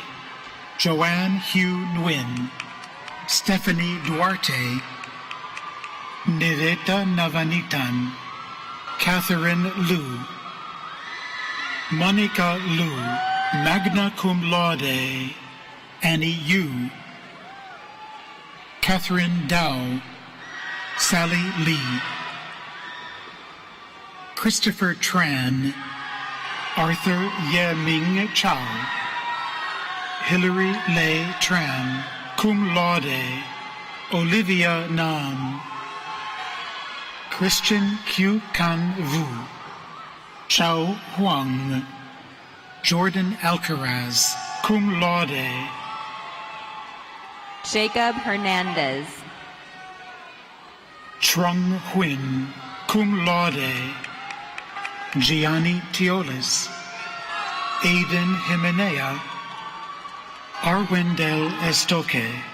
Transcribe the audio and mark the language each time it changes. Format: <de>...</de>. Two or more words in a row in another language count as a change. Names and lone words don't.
<en>Joanne Hugh Nguyen. Stephanie Duarte. Nireta Navanitan. Catherine Liu. Monica Liu,</en> <la>magna cum laude.</la> <en>Annie Yu. Catherine Dow. Sally Lee. Christopher Tran. Arthur Ye Ming Chow. Hilary Lei Tran,</en> <la>cum laude.</la> <en>Olivia Nam. Christian Q. Kan Vu. Chao Huang. Jordan Alcaraz,</en> <la>cum laude.</la> <en>Jacob Hernandez. Trung Huynh,</en> <la>cum laude.</la> <en>Gianni Teolis. Aiden Jimenea. Arwindel Estoque.</en>